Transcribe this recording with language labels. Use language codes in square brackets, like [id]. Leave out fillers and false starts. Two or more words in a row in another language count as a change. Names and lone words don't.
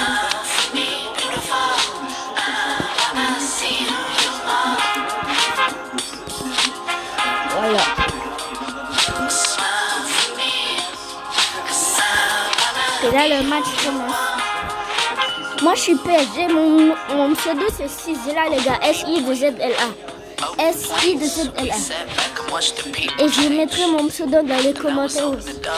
[fr] Voilà. Et là le match commence. Moi je suis PSG, mon pseudo c'est Sizela les gars, S-I-Z-L-A. S-I-Z-L-A. Et je mettrai mon pseudo dans les commentaires aussi.